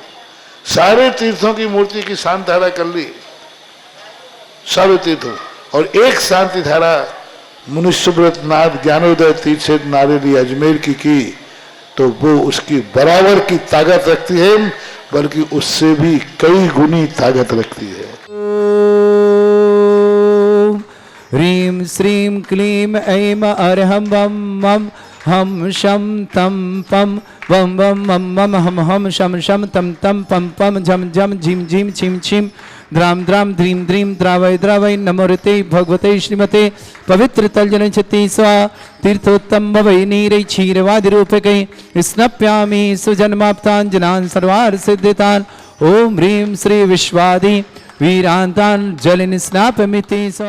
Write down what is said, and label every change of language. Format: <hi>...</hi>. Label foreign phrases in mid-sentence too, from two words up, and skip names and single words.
<hi>सारे तीर्थों की मूर्ति की शांति धारा कर ली, सारे तीर्थों, और एक शांति धारा मुनि सुब्रत नाथ ज्ञानोदय तीर्थ क्षेत्र नारेली अजमेर की तो वो उसकी बराबर की ताकत रखती है, बल्कि उससे भी कई गुनी ताकत रखती है।</hi> <sa>ह्रीं श्रीं क्लीं ऐं अरहं वं मं हम शम तम पम वम वम मम मम हम शम शम तम तम पम पम झम झम झिम झिम छिम छिम द्राम द्राम ध्रीम ध्रीम द्रावय द्रावय नमोरते भगवते श्रीमते पवित्र तलजन छति स्वा तीर्थोत्तम भवै नीरै क्षीरवादि रूपकै स्नप्यामि सुजन्माप्ताञ्जनान् सर्वार्थ सिद्धितान्। ओम ह्रीं श्री विश्वादि वीरांतान जलिन स्नापमिति स्वा।</sa>